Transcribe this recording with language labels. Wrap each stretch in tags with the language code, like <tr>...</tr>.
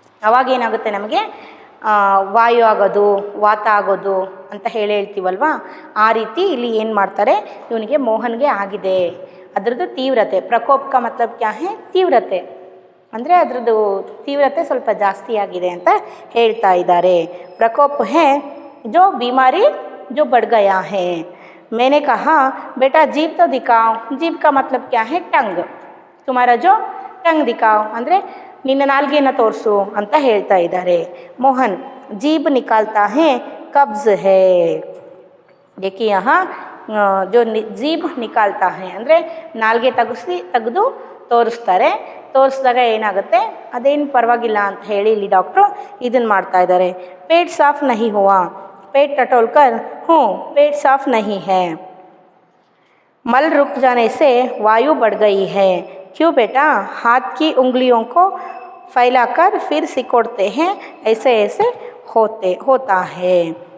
<kn>ಅವಾಗ ಏನಾಗುತ್ತೆ, ನಮಗೆ ವಾಯು ಆಗೋದು, ವಾತ ಆಗೋದು ಅಂತ ಹೇಳ್ತೀವಲ್ವಾ, ಆ ರೀತಿ ಇಲ್ಲಿ ಏನು ಮಾಡ್ತಾರೆ, ಇವನಿಗೆ ಮೋಹನ್ಗೆ ಆಗಿದೆ. ಅದರದ್ದು ತೀವ್ರತೆ,</kn> <hi>ಪ್ರಕೋಪ ಕಾ ಮತಲಬ್ ಕ್ಯಾ ಹೈ,</hi> <kn>ತೀವ್ರತೆ ಅಂದರೆ ಅದರದ್ದು ತೀವ್ರತೆ ಸ್ವಲ್ಪ ಜಾಸ್ತಿ ಆಗಿದೆ ಅಂತ ಹೇಳ್ತಾ ಇದ್ದಾರೆ.</kn> <hi>ಪ್ರಕೋಪ ಹೈ ಜೋ बीमारी जो बढ़ गया है. मैंने कहा बेटा जीभ तो दिखाओ. जीभ का मतलब क्या है, टंग. तुम्हारा जो टंग दिखाओ</hi> <kn>ಅಂದರೆ ನಿನ್ನ ನಾಲ್ಗೆನ ತೋರಿಸು ಅಂತ ಹೇಳ್ತಾ ಇದ್ದಾರೆ.</kn> <hi>ಮೋಹನ್ जीभ निकालता है, कब्ज है. देखिए यहाँ जो जीभ निकालता है</hi> <kn>ಅಂದರೆ ನಾಲ್ಗೆ ತೆಗೆದು ತೋರಿಸ್ತಾರೆ. ತೋರಿಸಿದಾಗ ಏನಾಗುತ್ತೆ, ಅದೇನು ಪರವಾಗಿಲ್ಲ ಅಂತ ಹೇಳಿ ಇಲ್ಲಿ ಡಾಕ್ಟ್ರು ಇದನ್ನು ಮಾಡ್ತಾ ಇದ್ದಾರೆ.</kn> <hi>पेट साफ नहीं हुआ. पेट टटोलकर हूँ, पेट साफ नहीं है. मल रुक जाने से वायु बढ़ गई है. क्यों बेटा, हाथ की उंगलियों को फैलाकर फिर सिकोड़ते हैं, ऐसे ऐसे होता है.</hi>